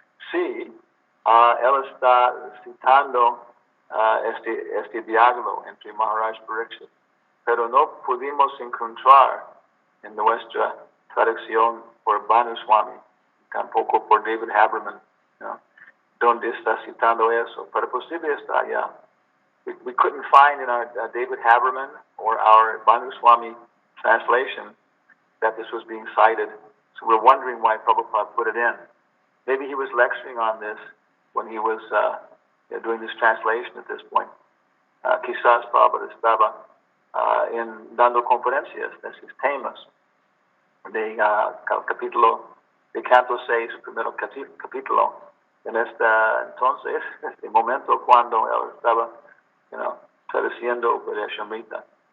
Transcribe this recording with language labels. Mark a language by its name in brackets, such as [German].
[Spanish] si él está citando este diálogo entre Maharaj Parikshit, pero no pudimos encontrar en nuestra traducción por Banuswami, tampoco por David Haberman, donde está citando eso, pero posible está allá. [English] We couldn't find in our David Haberman or our Banuswami translation that this was being cited, so we're wondering why Prabhupada put it in. Maybe he was lecturing on this when he was doing this translation at this point. [Spanish] Quizás Prabhupada estaba dando conferencias de esos temas de capítulo de canto 6, primer capítulo. En entonces, este momento cuando él estaba, traduciendo Upadeshamrita.